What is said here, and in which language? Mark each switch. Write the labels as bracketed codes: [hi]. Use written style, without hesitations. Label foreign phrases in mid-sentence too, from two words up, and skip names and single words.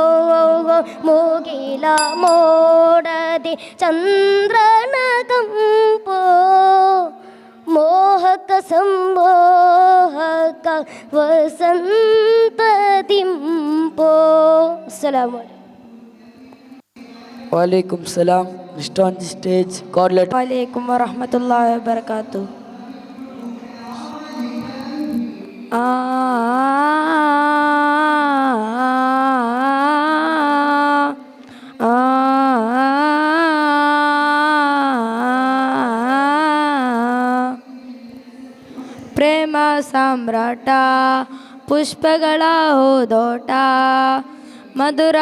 [kn] ಮುಗಿಲ ಮೋಡದೆ ಚಂದ್ರನ ಕಂಪು, ಮೋಹಕ ಸಂಮೋಹಕ ವಸಂತದಿಂಪು. [ar] السلام عليكم. وعليكم السلام [en] Next on the stage, coordinator. [ar] وعليكم ورحمة الله وبركاته. [kn] आ ಪ್ರೇಮ ಸಾಮ್ರಾಟ ಪುಷ್ಪಗಳ ಹೋದೋಟ ಮಧುರ